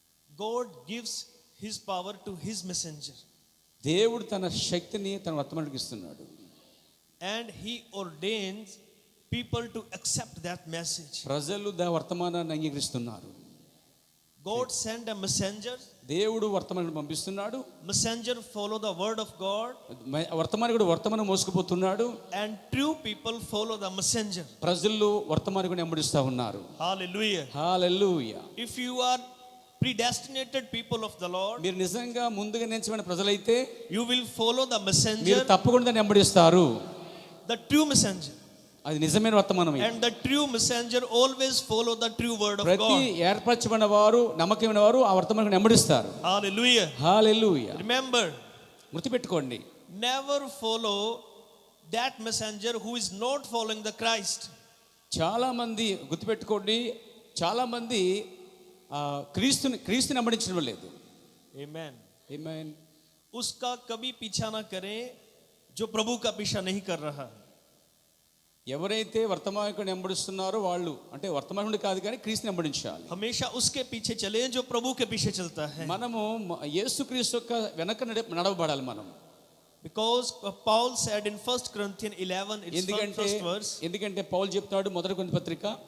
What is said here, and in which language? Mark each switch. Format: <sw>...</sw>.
<en>God gives his power to his messenger.</en> <te>దేవుడు తన శక్తిని తన వర్తమానికి ఇస్తున్నాడు.</te> <en>And he ordains people to accept that message.</en> <te>ప్రజలు వర్తమానాన్ని అంగీకరిస్తున్నారు.</te> <en>God sent a messenger.</en> <te>దేవుడు వర్తమానాన్ని పంపిస్తున్నాడు.</te> <en>Messenger follow the word of God.</en> <te>వర్తమానికుడు వర్తమానం మోసుకుపోతున్నాడు.</te> <en>And true people follow the messenger.</en> <te>ప్రజలు వర్తమానికుడిని వెంబడిస్తూ ఉన్నారు.</te> <en>Hallelujah. Hallelujah. If you are predestinated people of the Lord,</en> <te>మీరు నిజంగా ముందుగా నియమించబడిన ప్రజలైతే</te> <en>you will follow the messenger.</en> <te>మీరు తప్పకుండా దాన్ని వెంబడిస్తారు.</te> <en>The true messenger.</en> <te>అది నిజమైన వర్తమానం.</te> <en>And the true messenger always follow the true word of God.</en> <te>ప్రతి ఏర్పరచబడిన వారు, నమ్మకమైన వారు ఆ వర్తమానాన్ని వెంబడిస్తారు.</te> <en>Hallelujah. Hallelujah. Remember,</en> <te>గుర్తుపెట్టుకోండి,</te> <en>never follow that messenger who is not following the Christ.</en> <te>చాలా మంది గుర్తుపెట్టుకోండి, చాలా మంది క్రీస్తుని వెంబడించడం లేదు.</te> <en>Amen. Amen.</en> <hi>उसका कभी पीछा ना करें जो प्रभु का पीछा नहीं कर रहा.</hi> <te>ఎవరైతే వర్తమానికుడిని వెంబడిస్తున్నారో వాళ్ళు, అంటే వర్తమానుడు కాదు కానీ క్రీస్తుని వెంబడించాలి.</te> <hi>हमेशा उसके पीछे चले जो प्रभु के पीछे चलता है.</hi> <te>మనము యేసుక్రీస్తు యొక్క వెనక నడవబడాలి మనం.</te> <en>Because Paul said in 1 Corinthians 11 its first verse,</en> <te>ఎందుకంటే పౌలు చెప్తాడు మొదటి కొరింథీ పత్రిక,</te>